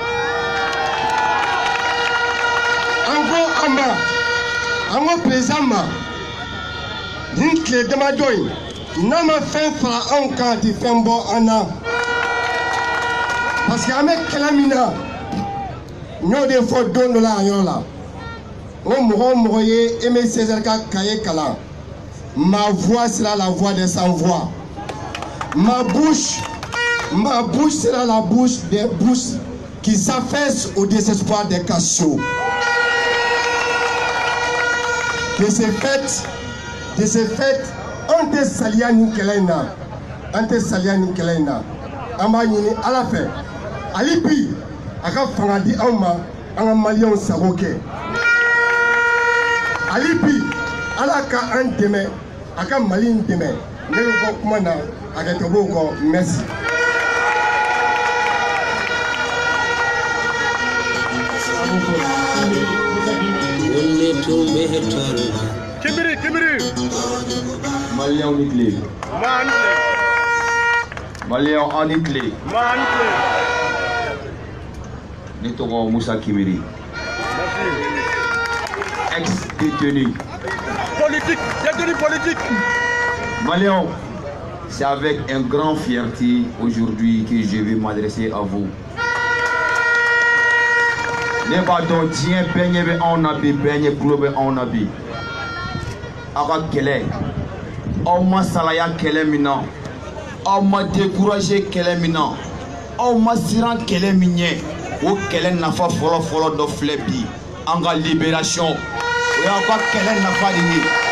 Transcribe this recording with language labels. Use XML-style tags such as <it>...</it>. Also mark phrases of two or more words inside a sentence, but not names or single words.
<bm>An ko a ma an ko président ma nin tile damadɔ in n'a ma fɛn fara anw kan a tɛ fɛn bɔ an na. Parce que an bɛ kɛlɛ min na n y'o de fɔ don dɔ la a yɔrɔ la. O mɔgɔ o mɔgɔ ye Aimé Césaire ka cahier kalan.</bm> <fr>Ma voix sera la voix des sans voix. Ma bouche sera la bouche des bouches qui s'affaissent au désespoir des cassiots. De ce fait,</fr> <bm>on te salia ni kɛlɛ in na. An tɛ saliya ni kɛlɛ in na. An b'a ɲini Ala fɛ. Hali bi a ka fanga di anw ma an ka maliyɛnw sago kɛ. Hali bi Ala ka an dɛmɛ a ka Mali in dɛmɛ. Ne bɛ bɔ kuma na a kɛ to b'o kɔ.</bm> <fr>Merci.</fr> <bm>Kibiri. Malien ni clé. Malien en ni clé. Ni tɔgɔ Musa Kimiri.</bm> <fr>Ex-détenu. Détenu politique. Malien, c'est avec un grand fierté aujourd'hui que je vais m'adresser à vous.</fr> <bm>Ne b'a dɔn diɲɛ bɛɛ ɲɛ bɛ anw na bi, bɛɛ ɲɛ kulo bɛ anw na bi. Aw ka kɛlɛ, aw ma salaya kɛlɛ min na, aw ma découragé kɛlɛ min na, aw ma siran kɛlɛ min ɲɛ, o kɛlɛ nafa fɔlɔ-fɔlɔ dɔ filɛ bi, an ka libération, o y'aw ka kɛlɛ nafa de ye.</bm>